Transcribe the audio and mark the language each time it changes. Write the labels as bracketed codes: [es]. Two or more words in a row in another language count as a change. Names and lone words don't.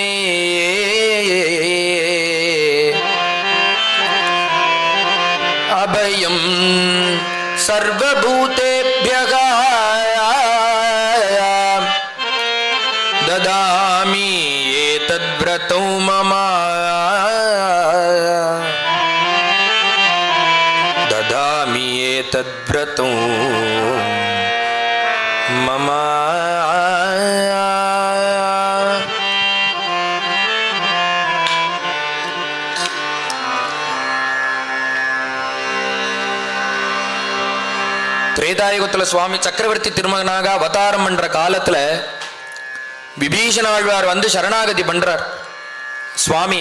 [sa] अभयं सर्वभूतेभ्यः ददामि एतद्व्रतो मम ददामि एतद्व्रतो [ta] मम திரேதாயுகத்துல சுவாமி சக்கரவர்த்தி திருமகனாக அவதாரம் பண்ற காலத்துல விபீஷண ஆழ்வார் வந்து சரணாகதி பண்றார் சுவாமிய.